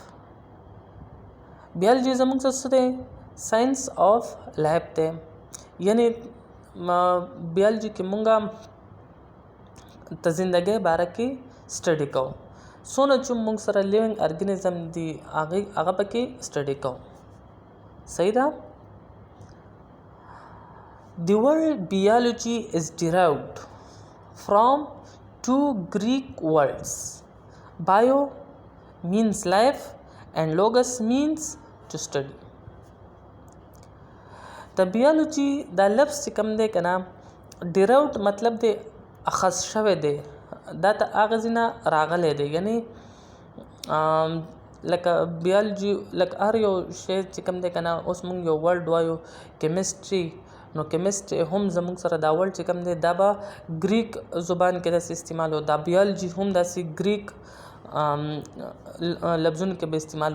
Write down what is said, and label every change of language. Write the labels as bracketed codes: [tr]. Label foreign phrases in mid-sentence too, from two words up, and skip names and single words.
[ps] بیولوژي زموږ څه دی؟ [en] science of life [ps] دی. یعنی بیولوژي کې مونږه د زندګۍ باره کې سټډي کوو. څونه چې موږ سره [en] living organism [ps] دي هغه پکې سټډي کوو. صحیح ده؟ [en] The word biology is derived from two Greek words. Bio means life and logos means to study. The biology [ps] دا لفظ چې کوم دی کنه derived مطلب دی اخذ شوی دی، دا ته هغه ځینه راغلی دی. یعنی لکه بیولوژي لکه هر یو شی چې کوم دی کنه اوس مونږ یو ورډ وایو کیمستري، نو کیمستري هم زموږ سره دا ورډ چې کوم دی دا به ګریک زبان کې داسې استعمالو، دا بیولوژي هم داسې ګریک لفظونو کې به استعمالو.